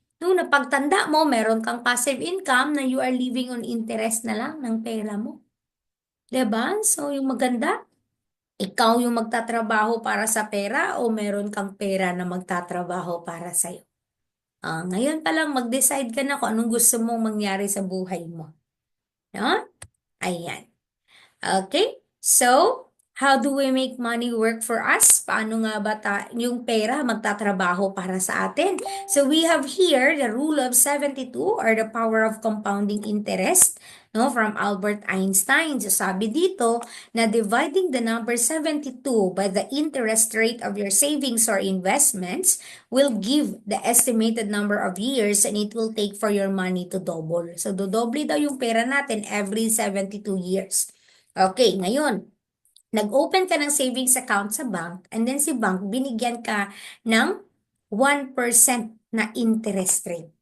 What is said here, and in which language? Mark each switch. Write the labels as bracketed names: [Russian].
[Filipino] No, na pagtanda mo, meron kang passive income na [English] you are living on interest [Filipino] na lang ng pera mo. 'Di ba? So, yung maganda, ikaw yung magtatrabaho para sa pera o meron kang pera na magtatrabaho para sa'yo. Ngayon pa lang mag-decide ka na kung anong gusto mong mangyari sa buhay mo. No? Ayan. Okay? [English] So, how do we make money work for us? [Filipino] Paano nga ba yung pera magtatrabaho para sa atin? [English] So, we have here the rule of 72 or the power of compounding interest, no, from Albert Einstein. So, sabi dito na dividing the number 72 by the interest rate of your savings or investments will give the estimated number of years and it will take for your money to double. [Filipino] So, dodoble daw yung pera natin every 72 years. Okay, ngayon, nag-open ka ng savings account sa bank and then si bank binigyan ka ng 1% na interest rate.